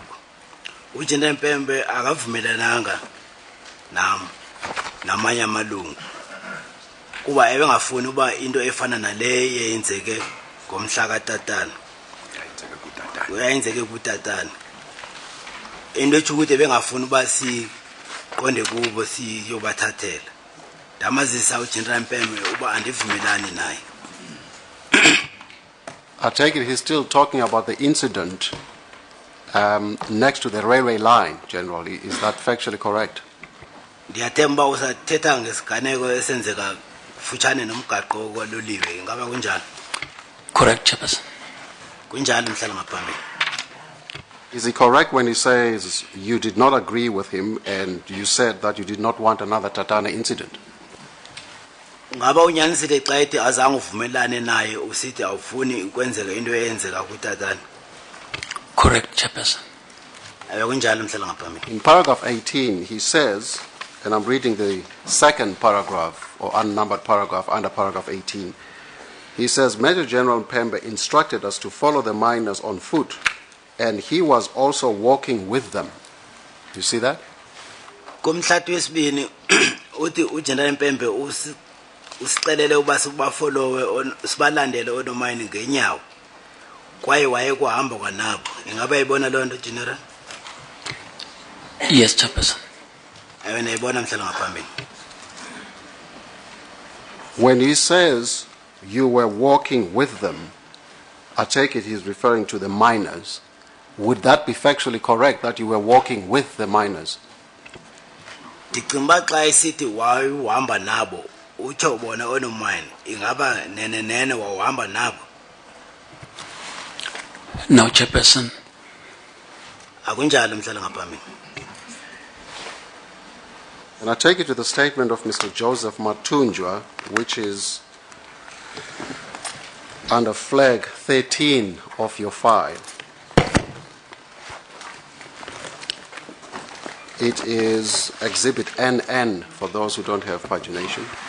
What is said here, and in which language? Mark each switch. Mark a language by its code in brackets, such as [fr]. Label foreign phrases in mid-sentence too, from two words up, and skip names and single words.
[xh] uGeneral Mpembe akavumelananga namanye amalungu kuba ebengafuni uba into efana nale yenzeke ngomhla kaTatana uyayenzeke kuTatana into ethi ukuthi ebengafuni uba siqonde kubo siyobathathela ndamazisa uGeneral Mpembe uba andivumelani naye. [en] I take it he's still talking about the incident next to the railway line, General. Is that factually correct? [xh] Ndiyathemba usathetha ngesiganeko esenzeka futshane nomgaqo kwaloliwe ingaba kunjalo? [en] Correct, Chairperson. [xh] Kunjalo mhlala ngaphambili. [en] Is he correct when he says you did not agree with him and you said that you did not want another Tatana incident? [xh] Ngaba unyanisile xa ethi azange uvumelane naye usithi awufuni ukwenzeka into eyenzeka kuTatana? [en] Correct, Chairperson. [xh] Kunjalo mhlala ngaphambili. [en] In paragraph 18, he says, and I'm reading the second paragraph or unnumbered paragraph under paragraph 18, he says, Major General Mpembe instructed us to follow the miners on foot and he was also walking with them. You see that? [xh] Kumhlathu wesibini uthi uGeneral Mpembe usicelele uba sibafollowe sibalandele onomayini ngenyawo kwaye waye kuhamba kwanabo. Ingaba yibona loo nto General? [en] Yes, Chairperson. [xh] Ayona mhlala ngaphambili. [en] When he says you were walking with them, I take it he's referring to the miners. Would that be factually correct that you were walking with the miners? [xh] Ndicinga xa esithi wahamba nabo utsho ubona onomayini ingaba nene wahamba nabo? [en] No, Chairperson. [xh] Akunjalo mhlala ngaphambili. [en] And I take you to the statement of Mr. Joseph Matunjwa, which is under flag 13 of your file. It is Exhibit NN for those who don't have pagination.